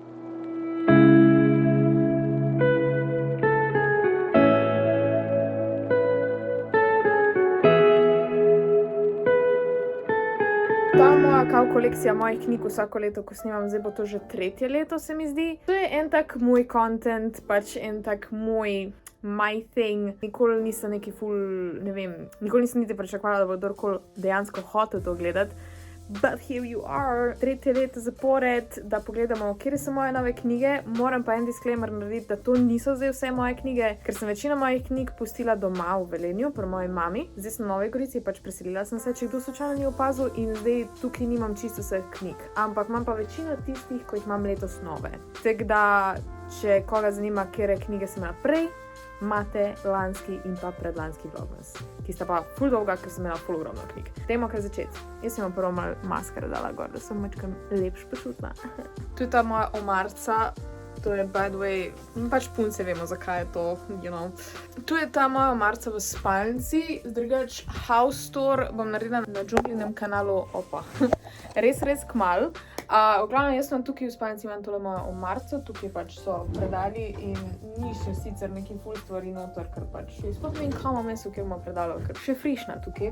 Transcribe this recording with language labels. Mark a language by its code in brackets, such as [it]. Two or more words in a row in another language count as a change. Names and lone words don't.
[sl] Ta moja kao kolekcija mojih knjig vsako leto, ko snimam, zdaj bo to že 3. leto, se mi zdi. To je en tak moj content, pač en tak moj [en] my thing. [sl] Nikoli nisem neki ful, ne vem, nikoli nisem niti pričakovala, da bo kdorkoli dejansko hotel to gledati. [en] But here you are, 3. [sl] leto zapored, da pogledamo, kje so moje nove knjige. Moram pa en disclaimer narediti, da to niso zdaj vse moje knjige, ker sem večino mojih knjig pustila doma v Velenju, pri moji mami. Zdaj sem v Novi Gorici, pač preselila sem se, če kdo slučajno ni opazil, in zdaj tukaj nimam čisto vseh knjig. Ampak imam pa večino tistih, ko jih imam letos nove. Tako da, če koga zanima, kere knjige sem imela prej, imate lanski in pa predlanski vlogmas, ki sta pa ful dolga, ker sem imela ful ogromno knjig. Dajmo kar začeti. Jaz sem vam prvo malo maskara dala gor, da sem mačkam lepš počutila. Tu je ta moja omarca, to je [en] by the way, [sl] pač punce vemo, zakaj je to, [en] you know. [sl] Tu je ta moja omarca v spalnici, drugač [en] house tour [sl] bom naredila na Džunglinem kanalu, res kmalu. V glavnem, jaz sem tukaj v spalnici, imam tole mojo omarco, tukaj pač so predali in ni še sicer neki ful stvari noter, ker pač sploh ne vem, kam imam jaz, kjer imam predalo, ker še frišna tukaj.